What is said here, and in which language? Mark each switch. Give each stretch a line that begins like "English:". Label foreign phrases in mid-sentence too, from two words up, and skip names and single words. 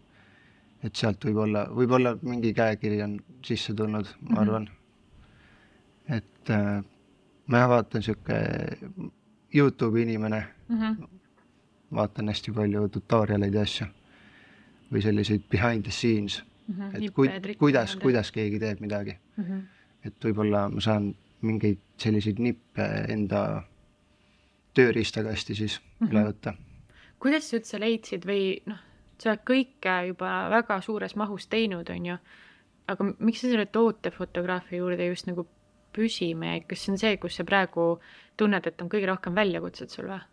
Estonian: Et sealt võib-olla mingi käekiri on sisse tulnud, ma arvan. Et ma vaatan siuke YouTube'i inimene, vaatan hästi palju tutorialeid ja asju või selliseid
English: behind the scenes.
Estonian: Et kuidas keegi teeb midagi. Et võib-olla ma saan mingeid selliseid nippe enda tööriistakasti siis üle võtta. Kuidas sa üldse leidsid või sa oled kõike juba väga suures mahus teinud, on ju, aga miks sa selle tootefotograafia juurde just nagu püsima jäid, kas see on see, kus sa praegu tunned, et on kõige rohkem väljakutsed sul või?